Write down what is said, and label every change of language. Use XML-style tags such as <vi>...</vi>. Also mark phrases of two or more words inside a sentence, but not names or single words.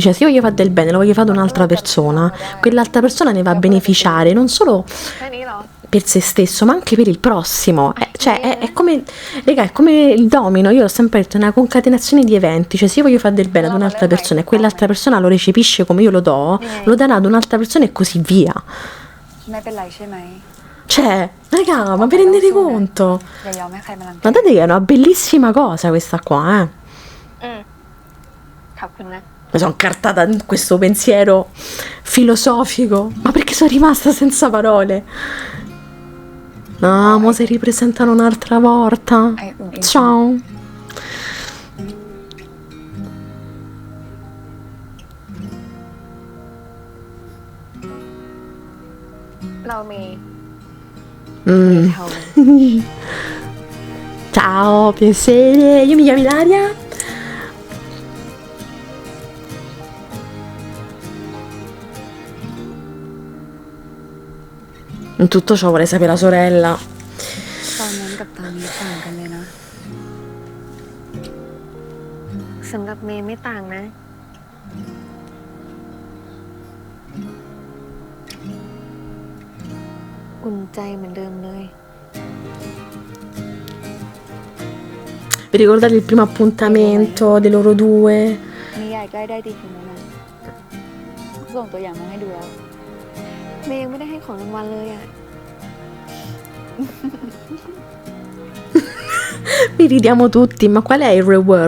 <it>Cioè, se io voglio fare del bene, lo voglio fare ad un'altra persona, quell'altra persona ne va a beneficiare non solo per se stesso, ma anche per il prossimo. Cioè, è come, raga, è come il domino, io ho sempre detto, è una concatenazione di eventi, cioè se io voglio fare del bene ad un'altra persona e quell'altra persona lo recepisce come io lo do, lo darà ad un'altra persona e così via.</it> <th>ไม่เป็นไรใช่ไหม</th> <it>Cioè, raga, ma vi rendete conto?</it> <th>อย่ายอมให้ใครมารังแก</th> <it>Guardate che è una bellissima cosa questa qua, eh.</it> <th>ขอบคุณนะ</th> <it>Mi sono incartata in questo pensiero filosofico, ma perché sono rimasta senza parole. No, mo si ripresentano un'altra volta. Ciao.</it> <th>เรามี</th> <it>Ciao, piacere. Io mi chiamo Ilaria. In tutto ciò vorrei sapere la sorella.</it> <th>ตอนนั้นกับตอนนี้ต่างกันเลยนะ สำหรับเมย์ไม่ต่างนะ อุ่นใจเหมือนเดิมเลย</th> <it>Vi ricordate il primo appuntamento dei loro due?</it> <th>นิยายใกล้ได้ดีขึ้นแล้วนะส่งตัวอย่างมาให้ดูแล้ว เมย์ยังไม่ได้ให้ของรางวัลเลยอ่ะ</th> <it>Vi ridiamo tutti, ma qual è il reward?</it>